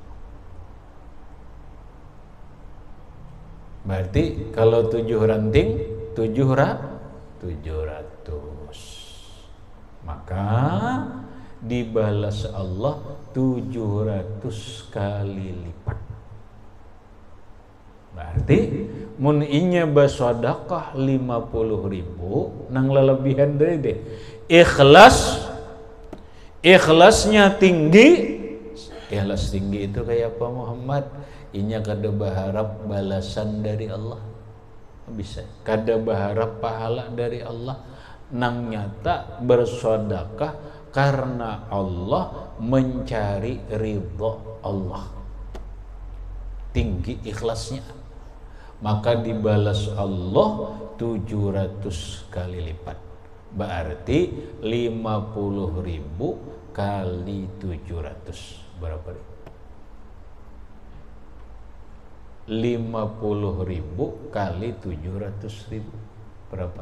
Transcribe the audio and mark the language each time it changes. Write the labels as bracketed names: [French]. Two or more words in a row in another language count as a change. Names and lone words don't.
[Indonesian] Berarti kalau 7 ranting 700. Maka dibalas Allah 700 kali lipat. [Banjar] Berarti mun inya bersedekah 50.000 nang lelebihan dari deh. [Indonesian] Ikhlasnya tinggi. Ikhlas tinggi itu kayak apa Muhammad? [Banjar] Inya kada berharap balasan dari Allah. [Indonesian] Bisa. [Banjar] Kada berharap pahala dari Allah. Nang nyata bersedekah karena Allah, mencari ridha Allah. [Indonesian] Tinggi ikhlasnya. Maka dibalas Allah 700 kali lipat. Berarti 50.000 kali 700 berapa? 50.000 kali 700.000 berapa?